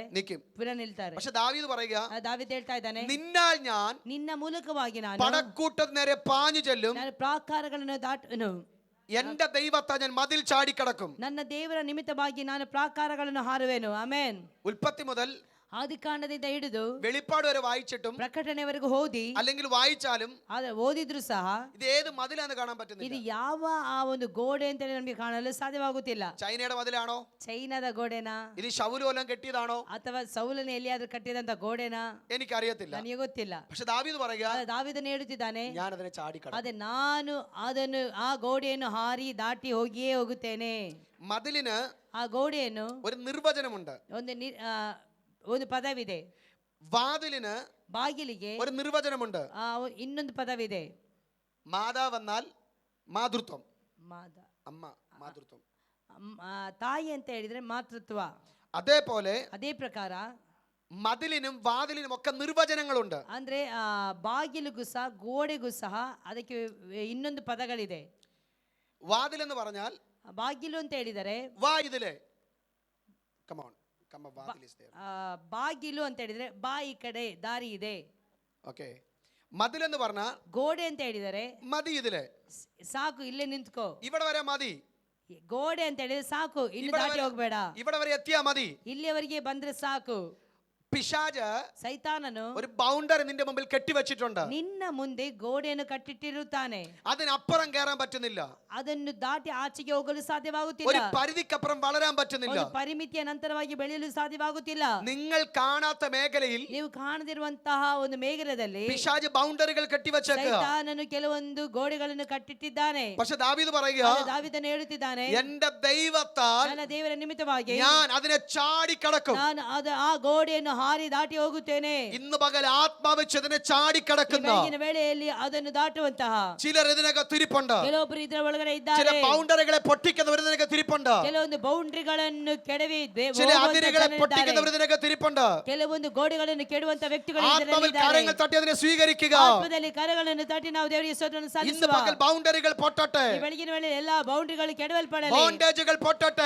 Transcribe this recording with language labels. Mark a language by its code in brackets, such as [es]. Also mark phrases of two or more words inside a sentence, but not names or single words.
[ml] നിൽക്കും. [kn] ಪುನಃ ನಿಲ್ತಾರೆ. [ml] പക്ഷെ ദാവീദ് പറയുക, [kn] ದಾವೀದ್ ಹೇಳ್ತಾ ಇದ್ದಾನೆ, [ml] നിന്നാൽ ഞാൻ [kn] ನಿನ್ನ ಮೂಲಕವಾಗಿ ನಾನು [ml] പടക്കൂട്ടത്തിന് നേരെ പാഞ്ഞു ചെല്ലും, [kn] ಪ್ರಾಕಾರಗಳನ್ನು ದಾಟನು, [ml] എന്റെ ദൈവത്തെ ഞാൻ മതിൽ ചാടിക്കടക്കും. [kn] ನನ್ನ ದೇವರ ನಿಮಿತ್ತವಾಗಿ ನಾನು ಪ್ರಾಕಾರಗಳನ್ನು ಹಾರುವೆನು. ಆಮೆನ್. [ml] ഉൽപ്പത്തി മുതൽ [kn] ಆದಿಕಾಂಡದಿಂದ ಹಿಡಿದು [ml] വെളിപ്പാട് വരെ വായിച്ചിട്ടും [kn] ಪ್ರಕಟಣೆವರೆಗೂ ಓದಿ [ml] അല്ലെങ്കിൽ വായിച്ചാലും [kn] ಆದ್ರೆ ಓದಿದ್ರು ಸಹ [ml] ഇത് ഏത് മതിലാന്ന് കാണാൻ [kn] ಇದು [ml] പറ്റുന്നില്ല. [kn] ಯಾವ ಆ ಒಂದು ಗೋಡೆ ಅಂತೇಳಿ ನಮಗೆ ಕಾಣಲು ಸಾಧ್ಯವಾಗುತ್ತಿಲ್ಲ. [ml] ചൈനയുടെ മതിലാണോ, [kn] ಚೈನಾದ ಗೋಡೆನಾ [ml] ഇത് ശൗല് വല്ലതും കെട്ടിയതാണോ [kn] ಅಥವಾ ಸೌಲನ ಎಲ್ಲಿಯಾದ್ರೂ ಕಟ್ಟಿದಂತ ಗೋಡೆನಾ [ml] എനിക്കറിയത്തില്ല. [kn] ನನಗೆ ಗೊತ್ತಿಲ್ಲ. [ml] പക്ഷെ ദാവീദ് പറയുക, [kn] ಆದ್ರೆ ದಾವೀದನು ಹೇಳುತ್ತಿದ್ದಾನೆ, [ml] ഞാൻ അതിനെ ചാടിക്കടക്കും. [kn] ಅದೇ ನಾನು ಅದನ್ನು ಆ ಗೋಡೆಯನ್ನು ಹಾರಿ ದಾಟಿ ಹೋಗಿಯೇ ಹೋಗುತ್ತೇನೆ. [ml] മതിലിന് [kn] ಆ ಗೋಡೆಯನ್ನು [ml] ഒരു നിർവചനമുണ്ട്. [kn] ಒಂದು ಪದವಿದೆ. [ml] വാതിലിന് [kn] ಬಾಗಿಲಿಗೆ [ml] ഒരു നിർവചനമുണ്ട്. [kn] ಇನ್ನೊಂದು ಪದವಿದೆ. [ml] മാതാവെന്നാൽ മാതൃത്വം, [kn] ಮಾದ [ml] അമ്മ മാതൃത്വം. [kn] ತಾಯಿ ಅಂತ ಹೇಳಿದ್ರೆ ಮಾತೃತ್ವ. [ml] അതേപോലെ [kn] ಅದೇ ಪ್ರಕಾರ [ml] മതിലിനും വാതിലിനും ഒക്കെ നിർവചനങ്ങളുണ്ട്. [kn] ಅಂದ್ರೆ ಬಾಗಿಲಿಗೂ ಸಹ ಗೋಡೆಗೂ ಸಹ ಅದಕ್ಕೆ ಇನ್ನೊಂದು ಪದಗಳಿದೆ. [ml] വാതിൽ എന്ന് പറഞ്ഞാൽ [kn] ಬಾಗಿಲು ಅಂತ ಹೇಳಿದರೆ [ml] വാ ഇതിലെ, [en] come on, വാതിൽ is there. [kn] ಬಾಗಿಲು ಅಂತ ಹೇಳಿದ್ರೆ ಬಾ ಈ ಕಡೆ ದಾರಿ ಇದೆ. ಓಕೆ. [ml] മതിൽ എന്ന് പറഞ്ഞാൽ [kn] ಗೋಡೆ ಅಂತ ಹೇಳಿದರೆ [ml] മതി ഇതിലെ, [kn] ಸಾಕು ಇಲ್ಲೇ ನಿಂತ್ಕೋ, [ml] ഇവിടെ വരെ മതി. [kn] ಗೋಡೆ ಅಂತ ಹೇಳಿದ್ರೆ ಸಾಕು, ಇನ್ನು ದಾಟಿ ಹೋಗ್ಬೇಡ, [ml] ഇവിടെ വരെ എത്തിയാ മതി. [kn] ಇಲ್ಲಿಯವರೆಗೆ ಬಂದ್ರೆ ಸಾಕು. [ml] പിശാച് [kn] ಸೈತಾನನು [ml] ഒരു ബൗണ്ടറി നിന്റെ മുമ്പിൽ കെട്ടിവെച്ചിട്ടുണ്ട്. [kn] ನಿನ್ನ ಮುಂದೆ ಗೋಡೆಯನ್ನು ಕಟ್ಟಿಟ್ಟಿರುತ್ತಾನೆ. [ml] അതിനപ്പുറം കയറാൻ പറ്റുന്നില്ല. [kn] ಅದನ್ನು ದಾಟಿ ಆಚೆಗೆ ಹೋಗಲು [ml] ഒരു [kn] ಸಾಧ್ಯವಾಗುತ್ತಿಲ್ಲ. [ml] പരിധിക്കപ്പുറം വളരാൻ പറ്റുന്നില്ല. [kn] ಒಂದು ಪರಿಮಿತಿಯ ನಂತರವಾಗಿ ಬೆಳೆಯಲು ಸಾಧ್ಯವಾಗುತ್ತಿಲ್ಲ. [ml] നിങ്ങൾ കാണാത്ത മേഖലയിൽ [kn] ನೀವು ಕಾಣದಿರುವಂತಹ ಒಂದು ಮೇಘಲದಲ್ಲಿ [ml] പിശാച് ബൗണ്ടറികൾ കെട്ടിവെച്ചേക്കുക. [kn] ಸೈತಾನನು ಕೆಲವೊಂದು ಗೋಡೆಗಳನ್ನು ಕಟ್ಟಿಟ್ಟಿದ್ದಾನೆ. [ml] പക്ഷെ ദാവീദ് പറയുക, [kn] ದಾವೀದನು ಹೇಳುತ್ತಿದ್ದಾನೆ, [ml] എന്റെ ദൈവത്താൽ [kn] ನನ್ನ ದೇವರ ನಿಮಿತ್ತವಾಗಿ [ml] ഞാൻ അതിനെ ചാടിക്കടക്കും. [kn] ನಾನು ಆ ಗೋಡೆಯನ್ನು ಹಾರಿ ದಾಟಿ ಹೋಗುತ್ತೇನೆ. [ml] ഇന്ന് പകൽ ആത്മാവ് അതിനെ ചാടിക്കടക്കുന്ന [kn] ಬೆಳಗಿನ ವೇಳೆಯಲ್ಲಿ ಅದನ್ನು ದಾಟುವಂತಹ [ml] ചിലർ ഇതിനകത്ത് ഇരിപ്പുണ്ട്. [kn] ಕೆಲವೊಬ್ಬರು ಇದರ ಒಳಗಡೆ [ml] ചില [kn] ಇದ್ದಾರೆ. [ml] ബൗണ്ടറികളെ പൊട്ടിക്കുന്നവർ ഇതിനകത്ത് ഇരിപ്പുണ്ട്. [kn] ಕೆಲವೊಂದು ಬೌಂಡ್ರಿಗಳನ್ನು ಕೆಡವಿ [ml] ചില അതിരുകളെ പൊട്ടിക്കുന്നവർ ഇതിനകത്ത് ഇരിപ്പുണ്ട്. [kn] ಕೆಲವೊಂದು ಗೋಡೆಗಳನ್ನು ಕೆಡುವಂತ ವ್ಯಕ್ತಿಗಳು [ml] ആത്മാവിൽ കരങ്ങൾ തട്ടി അതിനെ സ്വീകരിക്കുക. [kn] ಆತ್ಮದಲ್ಲಿ ಕರಗಳನ್ನು ತಟ್ಟಿ ನಾವು ದೇವರಿಗೆ ಸ್ತೋತ್ರವನ್ನು [ml] ഇന്ന് [kn] ಸಲ್ಲಿಸುವ. [ml] പകൽ ബൗണ്ടറികൾ പൊട്ടട്ടെ. [kn] ಈ ಬೆಳಗಿನ ವೇಳೆ ಎಲ್ಲಾ ಬೌಂಡ್ರಿಗಳು ಕೆಡವಲ್ಪಡಲಿ, [ml] ബോണ്ടേജുകൾ പൊട്ടട്ടെ.